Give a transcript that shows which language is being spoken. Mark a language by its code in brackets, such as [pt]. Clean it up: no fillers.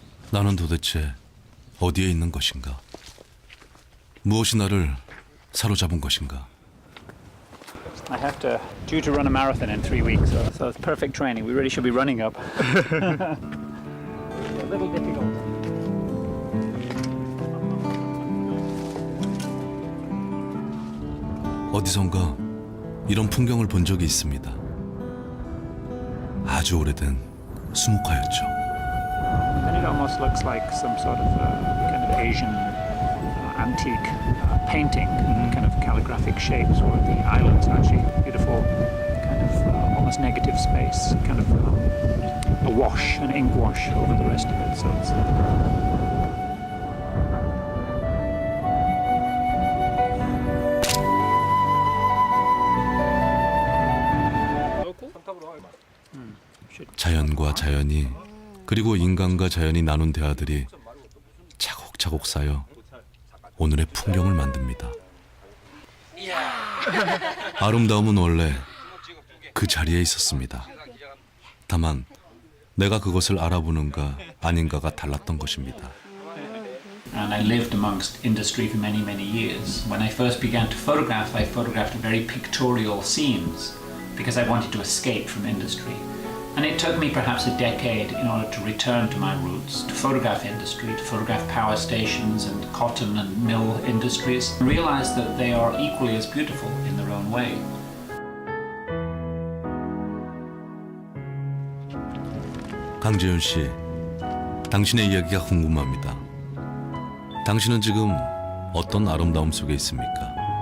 [ko] 나는 도대체 어디에 있는 것인가? 무엇이 나를 사로잡은 것인가? [en] I have due to run a marathon in 3 weeks, so it's perfect training. We really should be running up. A little difficult. [ko] 어디선가 이런 풍경을 본 적이 있습니다. 아주 오래된 수목화였죠. [en] It almost looks like some sort of kind of Asian antique painting, kind of calligraphic shapes, where the islands are actually beautiful, kind of almost negative space, kind of a wash, an ink wash over the rest of it. So it's [ko] 자연과 자연이 그리고 인간과 자연이 나눈 대화들이 차곡차곡 쌓여 오늘의 풍경을 만듭니다. 아름다움은 원래 그 자리에 있었습니다. 다만 내가 그것을 알아보는가 아닌가가 달랐던 것입니다. [en] And I lived amongst industry for many, many years. When I first began to photograph, I photographed very pictorial scenes because I wanted to escape from industry. And it took me perhaps a decade in order to return to my roots, to photograph industry, to photograph power stations and cotton and mill industries, and realize that they are equally as beautiful in their own way. [ko] 강재윤 씨, 당신의 이야기가 궁금합니다. 당신은 지금 어떤 아름다움 속에 있습니까?